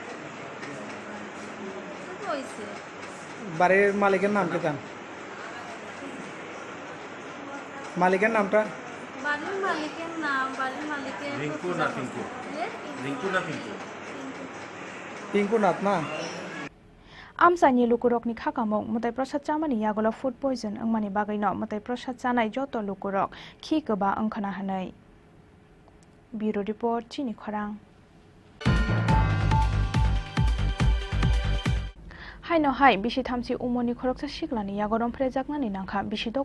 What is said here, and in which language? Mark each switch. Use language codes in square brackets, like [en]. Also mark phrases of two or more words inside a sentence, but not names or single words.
[bn] তো হয়েছে। বাড়ির মালিকের নাম কি তা? মালিকের নামটা? বাড়ির মালিকের নাম, বাড়ির মালিকের রিঙ্কু না পিঙ্কু? রিঙ্কু না পিঙ্কু? পিঙ্কুনাথ না? [trp] आमसानि लुकुरकनि खाकामों मते प्रसाद चामानि यागल [en] food poison [trp] अंगमानि बागैनो मते प्रसाद चानाय जत लुकुरक खि गोबा अंखना हानै [en] bureau report [trp] चिनि खरां हायनो हाय बिसि थामसि उमनि खरकसा सिगलानि यागरम फ्रेजाकनानि नांखा बिसिदक